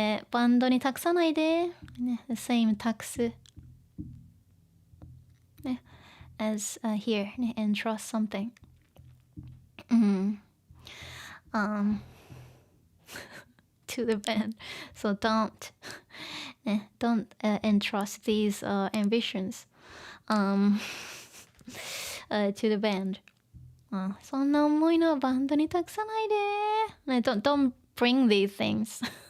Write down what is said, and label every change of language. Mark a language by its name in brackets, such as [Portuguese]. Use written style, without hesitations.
[Japanese] バンドに託さないで、ね、 [English] the same [Japanese] 託す、ね、 [English] as、here、ね、entrust something、to the band. So don't entrust these ambitions to the band. [Japanese] そんな重いのはバンドに託さないで。ね、 [English] don't bring these things.